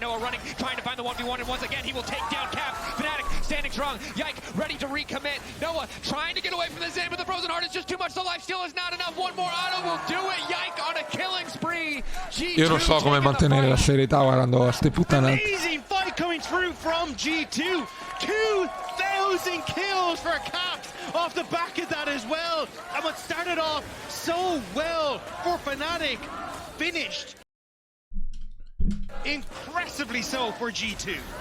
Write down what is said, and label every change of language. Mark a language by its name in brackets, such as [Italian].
[English] Noah running, trying to find the 1v1, and once again he will take down Caps. Fnatic standing strong. Yike ready to recommit. Noah trying to get away from the Zen, but the Frozen Heart is just too much. The lifesteal is not enough. One more auto will do it. Yike on a killing spree. [Italian] Io non so come mantenere la serietà guardando ste puttanate. [English] Amazing fight coming through from G2. 2,000 kills for Caps off the back of that as well. And what started off so well for Fnatic finished impressively so for G2.